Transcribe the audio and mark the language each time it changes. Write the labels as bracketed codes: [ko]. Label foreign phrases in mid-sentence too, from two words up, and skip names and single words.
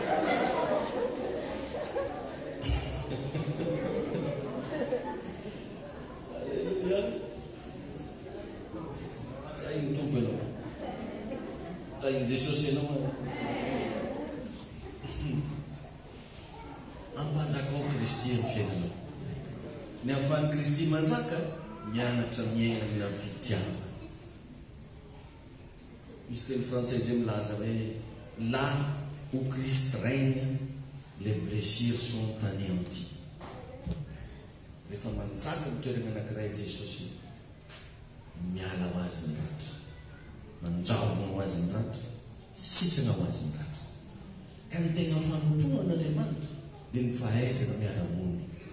[mg] Jesosy ianao ampanjaka ao Kristy amin'ny fiainanao. Ny ahafahan'ny Kristy manjaka mianatra miaina mila fitiavana. Misy teny frantsay zay milaza hoe [fr] là où Christ règne les blessures sont anéanties. [mg] Rehefa manjaka amin'ny toerana anankiray Jesosy miala ho azy ny ratra, manjavona ho azy ny ratra, sitrana ho azy ny ratra. Ka ny tegna fanompoan'Andriamanitra dia ny fahaizana miara-monina.